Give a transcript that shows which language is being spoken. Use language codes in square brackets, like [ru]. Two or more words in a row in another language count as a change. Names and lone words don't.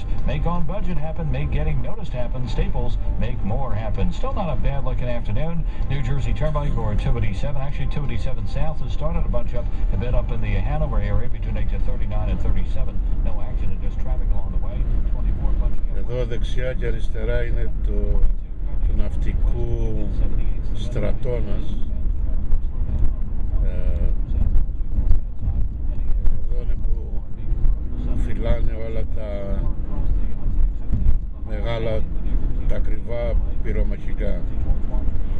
[en] Make on budget happen. Make getting noticed happen. Staples, make more happen. Still not a bad looking afternoon. New Jersey Turnpike or 287. Actually, 287 South has started a bunch up a bit up in the Hanover area between exit 39 and 37. No accident, just traffic along the way. 24 bunching up. [el] Εδώ δεξιά και αριστερά είναι το ναυτικού στρατώνας. Εδώ είναι που φυλάνε όλα τα μεγάλα, τα ακριβά πυρομαχικά.